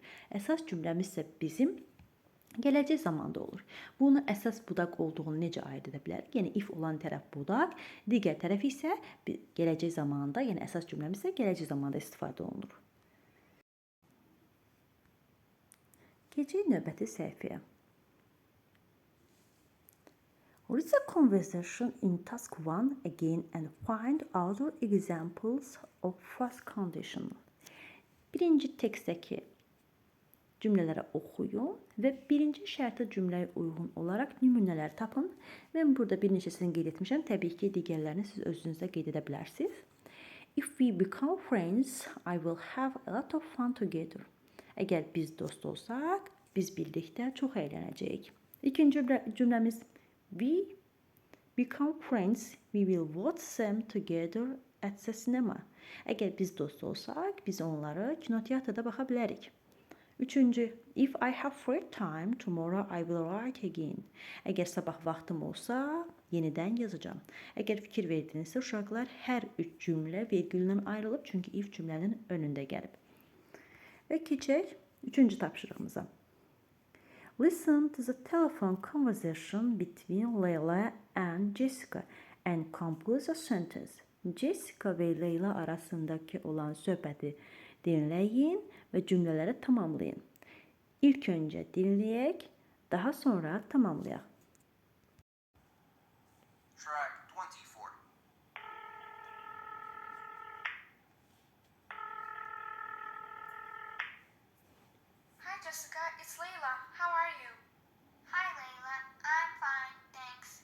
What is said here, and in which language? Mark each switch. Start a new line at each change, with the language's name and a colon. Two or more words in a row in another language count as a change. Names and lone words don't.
Azerbaijani: Əsas cümləmiz isə bizim gələcək zamanda olur. Bunu əsas budaq olduğunu necə ayırd edə bilərik? Yəni if olan tərəf budaq, digər tərəf isə gələcək zamanda, yəni əsas cümləmiz isə gələcək zamanda istifadə olunur. Keçək növbəti səhifəyə.
English: Read the conversation in task 1 again and find other examples of first condition.
Azerbaijani: Birinci tekstdəki cümlələri oxuyun və birinci şərtə cümləyə uyğun olaraq nümunələr tapın. Mən burada bir neçəsini qeyd etmişəm. Təbii ki, digərlərini siz özünüzdə qeyd edə bilərsiniz.
English: If we become friends, I will have a lot of fun together.
Azerbaijani: Əgər biz dost olsaq, biz birlikdə çox əylənəcəyik. İkinci cümləmiz
English: we become friends, we will watch them together at the cinema.
Azerbaijani: Əgər biz dost olsaq, biz onları kinoteatrda baxa bilərik. Üçüncü,
English: if I have free time, tomorrow I will write again.
Azerbaijani: Əgər sabah vaxtım olsa, yenidən yazacağam. Əgər fikir verdinizsə, uşaqlar, hər üç cümlə vergüllə ayrılıb, çünki if cümlənin önündə gəlib. Və keçək üçüncü tapşırığımıza.
English: Listen to the telephone conversation between Leyla and Jessica and compose a sentence.
Azerbaijani: Jessica və Leyla arasındakı olan söhbəti dinləyin və cümlələri tamamlayın. İlk öncə dinləyək, daha sonra tamamlayaq. Track 24.
English: Hi Jessica, it's Layla. How are you? Hi Layla, I'm fine, thanks.